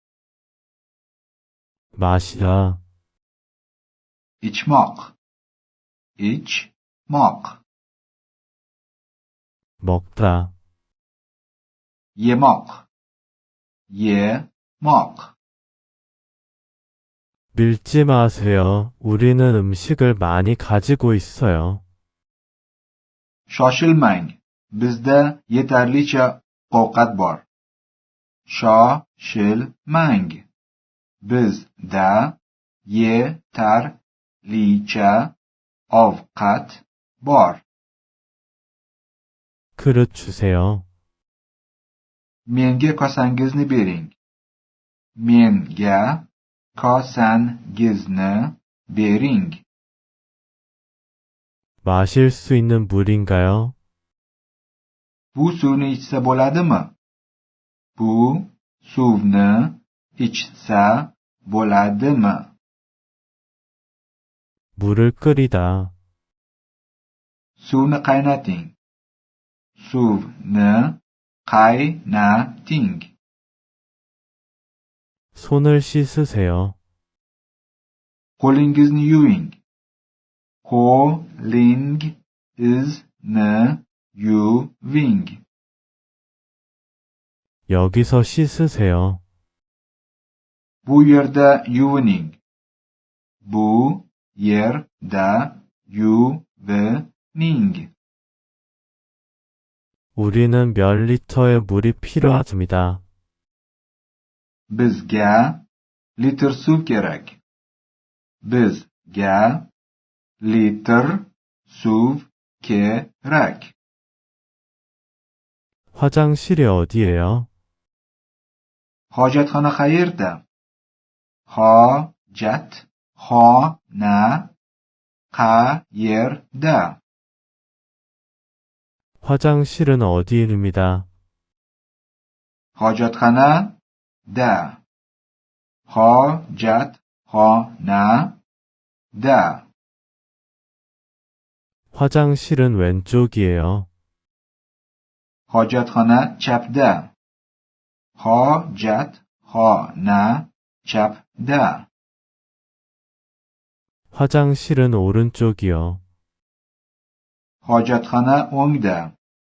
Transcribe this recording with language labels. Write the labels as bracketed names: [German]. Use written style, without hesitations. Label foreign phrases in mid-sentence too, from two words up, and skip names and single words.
[Korean] 마시다, [Uzbek] ichmoq, ichmoq, [Korean] 먹다, [Uzbek] yemoq, yemoq. [Korean] 밀지 마세요. 우리는 음식을 많이 가지고 있어요. [Uzbek] Shoshilmang, bizda yetarlicha ovqat bor. Shoshilmang, bizda yetarlicha ovqat bor. [Korean] 그릇 주세요. [Uzbek] Menga kosangizni bering. Menga kosangizni bering. [Korean] 마실 수 있는 물인가요? [Uzbek] Bu suvni ichsa bo'ladimi? Bu suvni ichsa bo'ladimi? [Korean] 물을 끓이다, [Uzbek] Suvni qaynating. Suvni qaynating. [Korean] 손을 씻으세요. [Uzbek] Qo'lingizni yuving. Qo'lingizni yuving. [Korean] 여기서 씻으세요. [Uzbek] Bu yerda yuvining. Bu yerda evening. [Korean] 우리는 몇 리터의 물이 필요하습니다. [Uzbek] Bizga litr suv kerak. Bizga litr suv kerak. [Korean] 화장실이 어디예요? [Uzbek] Hojatxona qayerda? Hojatxona qayerda? [Korean] 화장실은 어디입니다. [Uzbek] Hojatxona da. Hojatxona da. [Korean] 화장실은 왼쪽이에요. [Uzbek] Hojatxona chapda. Hojatxona chapda. [Korean] 화장실은 오른쪽이요. [Uzbek] Hojatxona o'ngda.